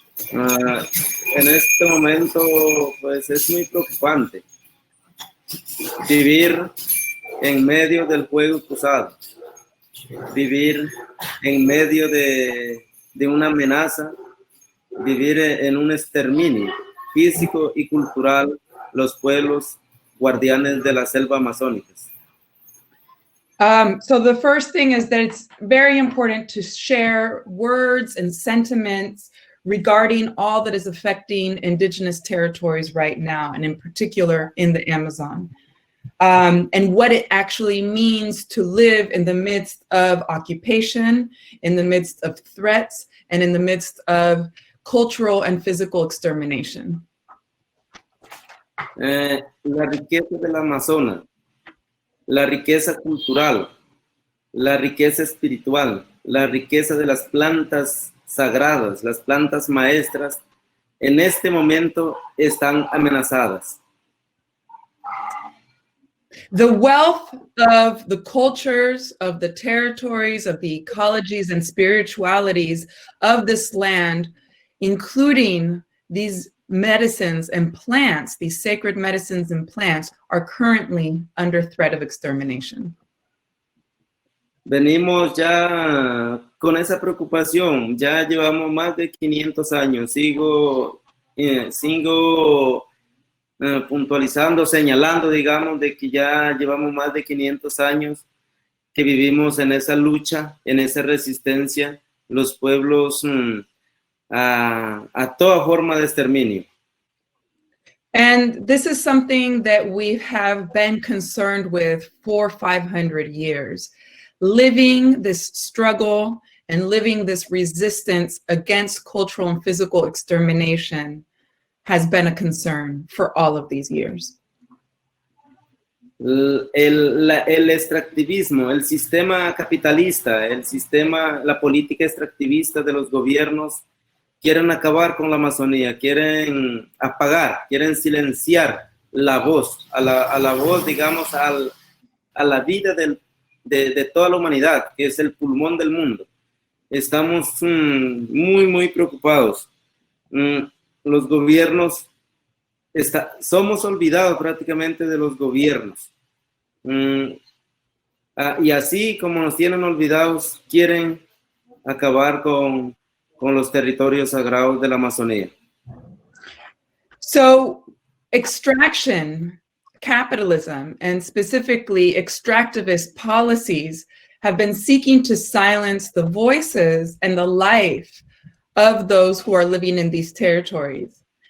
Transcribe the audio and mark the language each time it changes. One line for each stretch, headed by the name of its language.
Spanish: En este momento pues es muy preocupante vivir en medio del fuego cruzado, vivir en medio de una amenaza, vivir en un exterminio físico y cultural, los pueblos guardianes de la selva amazónica.
English: So the first thing is that it's very important to share words and sentiments regarding all that is affecting indigenous territories right now, and in particular in the Amazon, and what it actually means to live in the midst of occupation, in the midst of threats, and in the midst of cultural and physical extermination.
Spanish: La riqueza del Amazonas, la riqueza cultural, la riqueza espiritual, la riqueza de las plantas sagradas, las plantas maestras, en este momento están amenazadas.
English: The wealth of the cultures, of the territories, of the ecologies and spiritualities of this land, including these medicines and plants, these sacred medicines and plants, are currently under threat of extermination.
Spanish: Venimos ya con esa preocupación, ya llevamos más de 500 años, sigo puntualizando, señalando, digamos, de que ya llevamos más de 500 años que vivimos en esa lucha, en esa resistencia, los pueblos a toda forma de exterminio.
English: And this is something that we have been concerned with for 500 years. Living this struggle and living this resistance against cultural and physical extermination has been a concern for all of these years.
Spanish: El extractivismo, el sistema capitalista, la política extractivista de los gobiernos quieren acabar con la Amazonía, quieren apagar, quieren silenciar la voz, a la voz, digamos, a la vida de toda la humanidad, que es el pulmón del mundo. Estamos muy, muy preocupados. Los gobiernos, somos olvidados prácticamente de los gobiernos. Y así como nos tienen olvidados, quieren acabar con los territorios sagrados de la Amazonía.
English: So extraction, capitalism, and specifically extractivist policies have been seeking to silence the voices and the life of those who are living in these territories.